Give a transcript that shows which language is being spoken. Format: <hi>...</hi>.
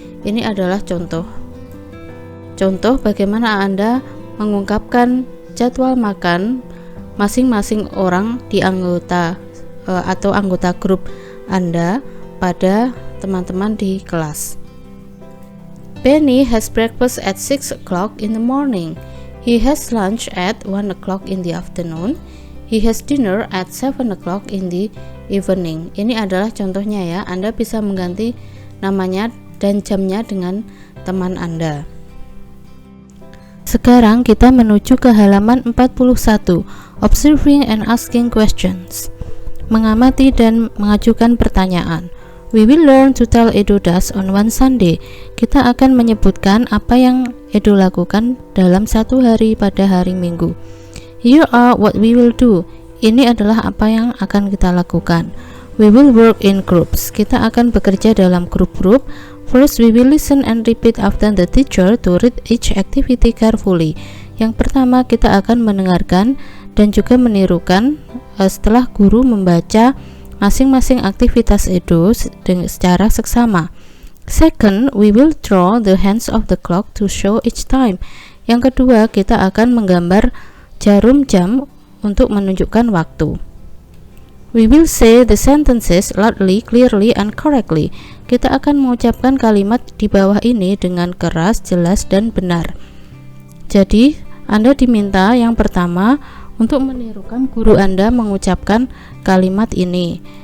<id>Ini adalah contoh bagaimana Anda mengungkapkan jadwal makan masing-masing orang di anggota grup Anda pada teman-teman di kelas.</id> <en>Benny has breakfast at 6 o'clock in the morning. He has lunch at 1 o'clock in the afternoon. He has dinner at 7 o'clock in the evening.</en> <id>Ini adalah contohnya ya. Anda bisa mengganti namanya dan jamnya dengan teman Anda. Sekarang kita menuju ke halaman 41.</id> <en>Observing and asking questions.</en> <id>Mengamati dan mengajukan pertanyaan.</id> <en>We will learn to tell Edo does on one Sunday.</en> <id>Kita akan menyebutkan apa yang Edo lakukan dalam satu hari pada hari Minggu.</id> <en>Here are what we will do.</en> <id>Ini adalah apa yang akan kita lakukan.</id> <en>We will work in groups.</en> <id>Kita akan bekerja dalam grup-grup.</id> <en>First, we will listen and repeat after the teacher to read each activity carefully.</en> <id>Yang pertama, kita akan mendengarkan dan juga menirukan setelah guru membaca masing-masing aktivitas itu secara seksama.</id> <en>Second, we will draw the hands of the clock to show each time.</en> <id>Yang kedua, kita akan menggambar jarum jam untuk menunjukkan waktu.</id> <en>We will say the sentences loudly, clearly, and correctly.</en> <id>Kita akan mengucapkan kalimat di bawah ini dengan keras, jelas, dan benar. Jadi, Anda diminta yang pertama untuk menirukan guru Anda mengucapkan kalimat ini.</id>